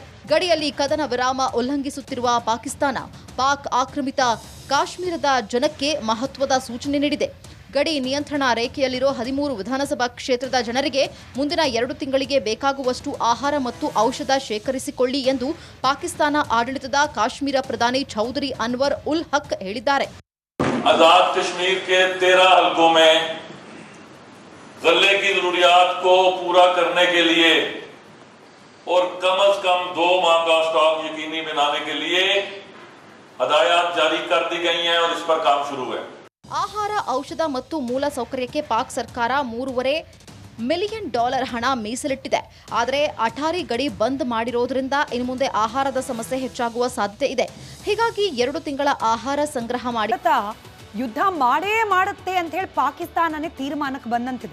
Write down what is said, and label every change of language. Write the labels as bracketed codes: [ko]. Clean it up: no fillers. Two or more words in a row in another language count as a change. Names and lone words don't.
[kn] ಗಡಿಯಲ್ಲಿ ಕದನ ವಿರಾಮ ಉಲ್ಲಂಘಿಸುತ್ತಿರುವ ಪಾಕಿಸ್ತಾನ ಪಾಕ್ ಆಕ್ರಮಿತ ಕಾಶ್ಮೀರದ ಜನಕ್ಕೆ ಮಹತ್ವದ ಸೂಚನೆ ನೀಡಿದೆ. ಗಡಿ ನಿಯಂತ್ರಣ ರೇಖೆಯಲ್ಲಿರೋ 13 ವಿಧಾನಸಭಾ ಕ್ಷೇತ್ರದ ಜನರಿಗೆ ಮುಂದಿನ 2 ತಿಂಗಳಿಗೆ ಬೇಕಾಗುವಷ್ಟು ಆಹಾರ ಮತ್ತು ಔಷಧ ಶೇಖರಿಸಿಕೊಳ್ಳಿ ಎಂದು ಪಾಕಿಸ್ತಾನ ಆಡಳಿತದ ಕಾಶ್ಮೀರ ಪ್ರಧಾನಿ ಚೌಧರಿ ಅನ್ವರ್ ಉಲ್ ಹಕ್ ಹೇಳಿದ್ದಾರೆ. [ur] آزاد کشمیر کے 13 حلقوں میں غلے کی ضروریات کو پورا کرنے کے لیے اور کم سے کم 2 ماہ کا سٹاک یقینی بنانے کے لیے ہدایت جاری کر دی گئی ہیں اور اس پر کام شروع ہے. [kn] ಆಹಾರ ಔಷಧ ಮತ್ತು ಮೂಲ ಸೌಕರ್ಯಕ್ಕೆ ಪಾಕ್ ಸರ್ಕಾರ $3.5 ಮಿಲಿಯನ್ ಹಣ ಮೀಸಲಿಟ್ಟಿದೆ. ಆದರೆ ಅಠಾರಿ ಗಡಿ ಬಂದ್ ಮಾಡಿರೋದ್ರಿಂದ ಇನ್ನು ಮುಂದೆ ಆಹಾರದ ಸಮಸ್ಯೆ ಹೆಚ್ಚಾಗುವ ಸಾಧ್ಯತೆ ಇದೆ. ಹೀಗಾಗಿ 2 ತಿಂಗಳ ಆಹಾರ ಸಂಗ್ರಹ ಮಾಡಿ ಯುದ್ಧ ಮಾಡುತ್ತೆ ಅಂತ ಹೇಳಿ ಪಾಕಿಸ್ತಾನನೇ ತೀರ್ಮಾನಕ್ಕೆ ಬಂದಂತಿದೆ.